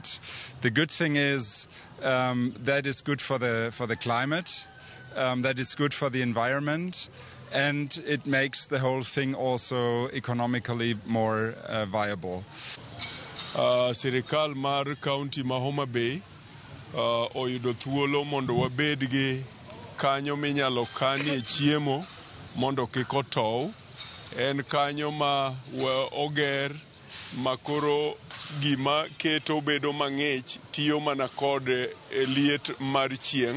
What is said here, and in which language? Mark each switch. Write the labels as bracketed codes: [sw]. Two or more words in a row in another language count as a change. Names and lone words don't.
[en] The good thing is that is good for the climate, that is good for the environment, and it makes the whole thing also economically more viable. [luo] Sirikal mar kaunti ma Homa Bay oyudo thuolo mondo wabed gi kanyo minyalo kanie chiemo mondo kik otow. En kanyo ma oger makoro gima keto bedo mang'ich tiyo mana kod liet mar chieng'.